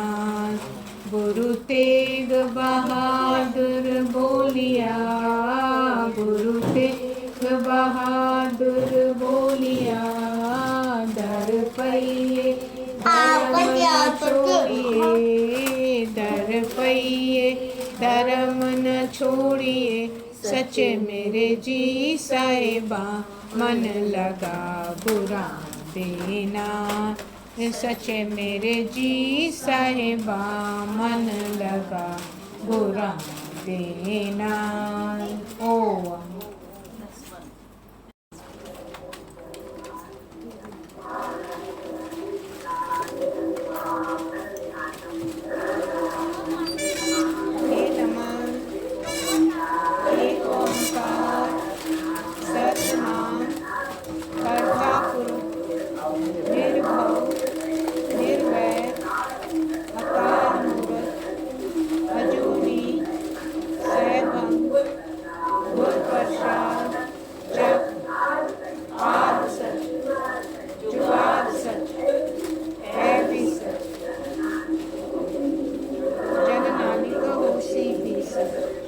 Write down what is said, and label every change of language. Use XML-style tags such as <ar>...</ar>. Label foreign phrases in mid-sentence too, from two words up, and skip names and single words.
<pa>ਗੁਰੂ ਤੇਗ ਬਹਾਦਰ ਬੋਲਿਆ, ਗੁਰੂ ਤੇਗ ਬਹਾਦਰ ਬੋਲਿਆ, ਦਰ ਪਈਏ ਧਰਮ ਨ ਛੋੜੀਏ, ਦਰ ਪਈਏ ਧਰਮ ਨ ਛੋੜੀਏ, ਸੱਚੇ ਮੇਰੇ ਜੀ ਸਾਹਿਬਾ ਮਨ ਲਗਾ ਗੁਰਾਂ ਦੇਣਾ। ਸੱਚੇ ਮੇਰੇ ਜੀ ਸਾਹਿਬਾ ਮਨ ਲਗਾ ਗੁਰਾਂ ਦੇਣਾ।</pa> <sa>ओम। हे नमः।</sa> <pa>ੴ ਸਤਿਨਾਮੁ ਕਰਤਾ ਪੁਰਖੁ ਨਿਰਭਉ ਨਿਰਵੈਰੁ ਅਕਾਲ ਮੂਰਤਿ ਅਜੂਨੀ ਸੈਭੰ ਗੁਰ ਪ੍ਰਸਾਦਿ ਜਪੁ ਆਦਿ ਸਚੁ ਜੁਗਾਦਿ ਸਚੁ ਹੈ ਭੀ ਸਚੁ, ਜਗ ਨਾਨਕ ਹੋਸੀ ਭੀ ਸਚੁ।</pa>